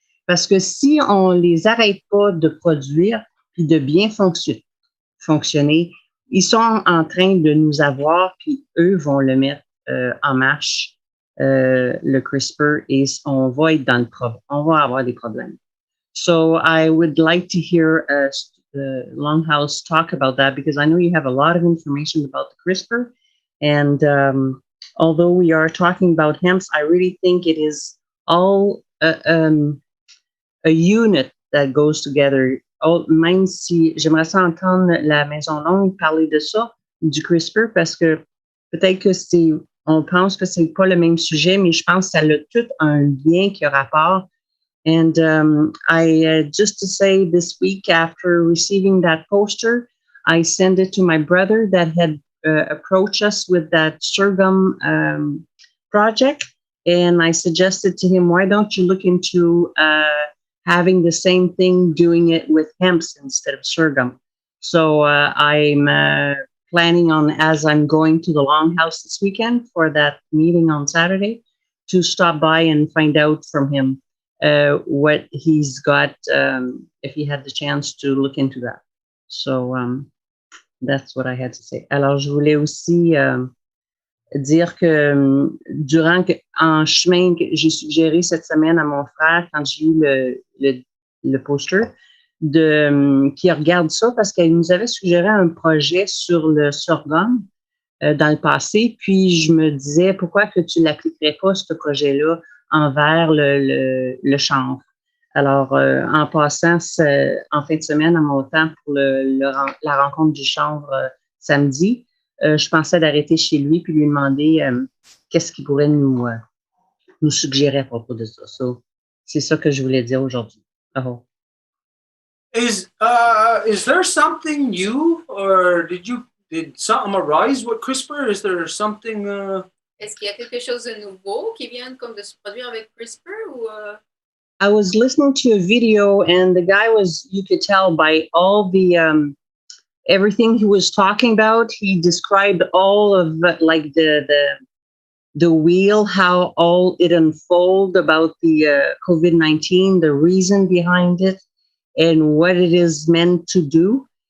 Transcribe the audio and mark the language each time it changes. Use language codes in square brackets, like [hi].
[fr] Parce que si on les arrête pas de produire puis de bien fonctionner, ils sont en train de nous avoir, puis eux vont le mettre en marche, le CRISPR, et on va être dans le problème. On va avoir des problèmes. [en] So I would like to hear Longhouse talk about that, because I know you have a lot of information about the CRISPR. And although we are talking about hemp, I really think it is all a unit that goes together. [fr] Même si j'aimerais ça entendre la Maison longue parler de ça, du CRISPR, parce que peut-être que on pense que c'est pas le même sujet, mais je pense que ça a tout un lien qui a rapport. [en] And I just to say, this week after receiving that poster, I sent it to my brother that had approached us with that sorghum project, and I suggested to him, why don't you look into having the same thing, doing it with hemp instead of sorghum. So I'm planning on, as I'm going to the Longhouse this weekend for that meeting on Saturday, to stop by and find out from him what he's got, if he had the chance to look into that. So that's what I had to say. [fr] Alors, je voulais aussi dire que en chemin, j'ai suggéré cette semaine à mon frère, quand j'ai eu le poster, qui regarde ça, parce qu'elle nous avait suggéré un projet sur le sorghum dans le passé, puis je me disais, pourquoi que tu l'appliquerais pas, ce projet-là, envers le chanvre. Alors, en passant en fin de semaine à mon temps pour la rencontre du chanvre samedi, je pensais d'arrêter chez lui puis lui demander qu'est-ce qu'il pourrait nous suggérer à propos de ça. So, c'est ça que je voulais dire aujourd'hui. Oh. [en] Is there something new, or did something arise with CRISPR? Is there something? [fr] Est-ce qu'il y a quelque chose de nouveau qui vient comme de se produire avec CRISPR ou? [en] I was listening to a video, and the guy you could tell by all the everything he was talking about. He described all of like the wheel, how all it unfolded about the COVID-19, the reason behind it, and what it is meant to do.